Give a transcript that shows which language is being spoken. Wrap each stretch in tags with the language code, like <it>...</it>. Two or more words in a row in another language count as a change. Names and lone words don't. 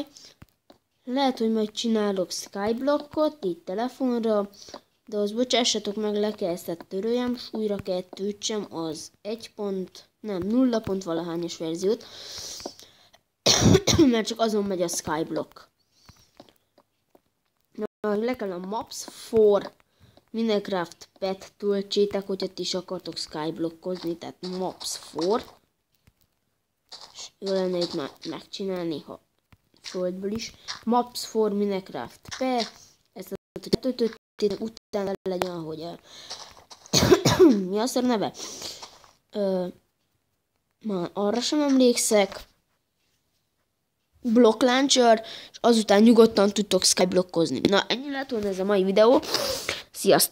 <hu>Lehet, hogy majd csinálok skyblockot, így telefonra, de az bocsássatok meg, le kell ezt töröljem, és újra kell töltsem az 0 pont valahányos verziót, mert csak azon megy a skyblock. Le kell a maps for Minecraft pet töltsétek, hogyha ti is akartok skyblockozni, tehát maps for. És jó lenne itt már megcsinálni, ha földből is. Maps for Minecraft pet, ezt hogy utána legyen, ahogy mi az a neve? Már arra sem emlékszek. Block Launcher, és azután nyugodtan tudtok skyblockozni. Na, ennyi lett volna ez a mai videó.</hu>